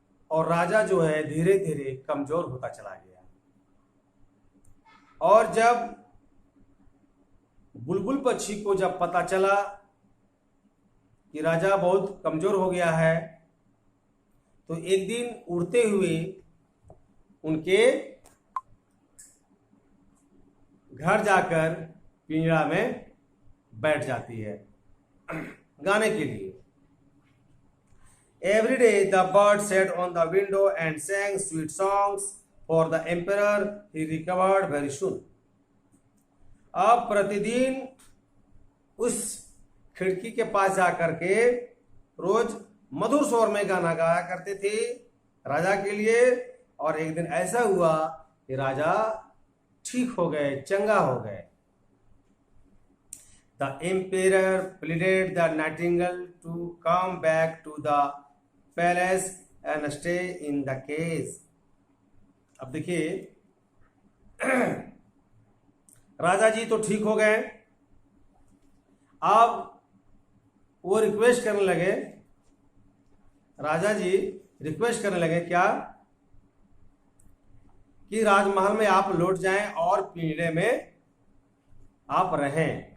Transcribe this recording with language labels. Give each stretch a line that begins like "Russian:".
Hindi: और राजा जो है धीरे धीरे कमजोर होता चला गया। और जब बुलबुल पक्षी को जब पता चला कि राजा बहुत कमजोर हो गया है, तो एक दिन उड़ते हुए उनके घर जाकर पिंजरा में बैठ जाती है गाने के लिए।
English: Every day the bird sat on the window and sang sweet songs for the emperor. He recovered very soon.
Hindi: अब प्रतिदिन उस खिड़की के पास जाकर के रोज मधुर स्वर में गाना गाया करते थे राजा के लिए। और एक दिन ऐसा हुआ कि राजा ठीक हो गए, चंगा हो गए।
English: The emperor pleaded the nightingale to come back to the palace and stay in the cage.
Hindi: अब देखिए राजा जी तो ठीक हो गए, अब वो रिक्वेस्ट करने लगे, राजा जी रिक्वेस्ट करने लगे क्या कि राजमहल में आप लौट जाएं और पिंजरे में आप रहें।